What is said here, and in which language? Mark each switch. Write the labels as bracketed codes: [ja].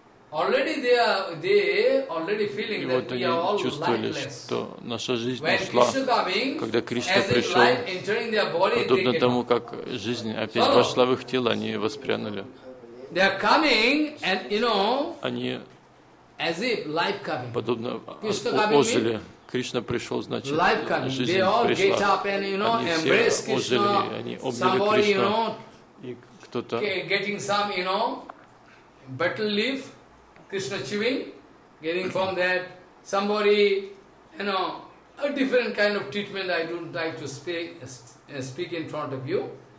[en] Already they are, they already feeling that we are all lifeless. [ru] Что наша жизнь ушла, когда Кришна пришел, подобно тому, как жизнь опять вошла в их тело, они воспрянули. [en] They are coming, and you know, [ru] они [en] as if life coming. [ru] Подобно ожили. Кришна пришел, значит, жизнь пришла. Они все ожили, они обняли Кришну. И кто-то [en] getting some, you know, betel leaf, Krishna chewing, getting from that somebody, you know, a different kind of treatment. I don't like to speak in front of you.